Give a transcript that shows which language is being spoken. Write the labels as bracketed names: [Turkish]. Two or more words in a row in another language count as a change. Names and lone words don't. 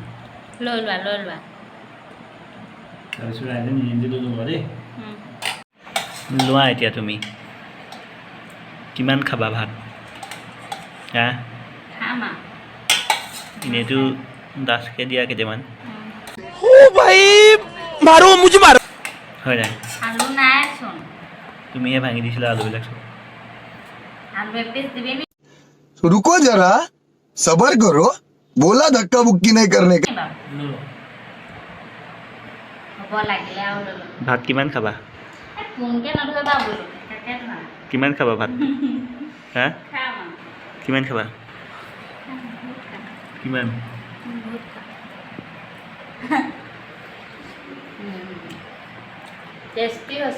[Assamese] লৈ লোৱা তাৰপিছত আহিলে নিজে ল'বা দেই লোৱা এতিয়া তুমি কিমান খাবা ভাত হা খাম এনেইতো ডাঠকৈ দিয়া কেইটামান [Hindi] ओ भाई मारो मुझे मारो [Assamese] হয় নাই আলু নাইচোন তুমিহে ভাঙি দিছিলা আলুবিলাক চব আলু এপিচ দিবি [Hindi] रुको जरा सबर करो बोला धक्का बुक्की नहीं करने का [Assamese] হ'ব লাগিলে আৰু লৈ ল'ম ভাত কিমান খাবা কোনকৈ নধৰিবা বোলো তাকে ধৰা কিমান খাবা ভাত হা খাম কিমান খাবা কিমান বহুত টেষ্টি হৈছে